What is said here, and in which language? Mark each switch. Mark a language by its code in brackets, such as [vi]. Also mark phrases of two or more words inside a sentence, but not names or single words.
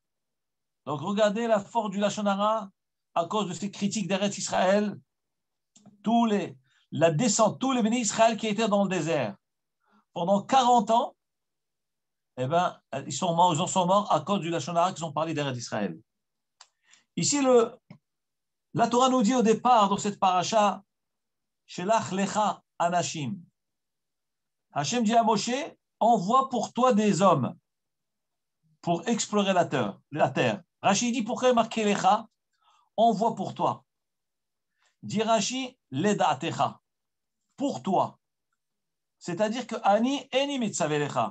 [fr] Donc regardez la force du [he] לשון הרע [fr] à cause de ces critiques d' [he] ארץ ישראל, [fr] la descente, tous les [he] בני ישראל [fr] qui étaient dans le désert. Pendant 40 ans, eh ben, ils sont morts à cause du [he] לשון הרע [fr] qu'ils ont parlé d' [he] ארץ ישראל. [fr] Ici, la Torah nous dit au départ, dans cette paracha, [he] שלח לך אנשים. [fr] Hachem dit à Moshe, envoie pour toi des hommes pour explorer la terre. Rashi dit, pourquoi marquer lecha? Envoie pour toi. Dit Rashi, leda'atecha. Pour toi. C'est-à-dire que [he] אני איני מצווה לך.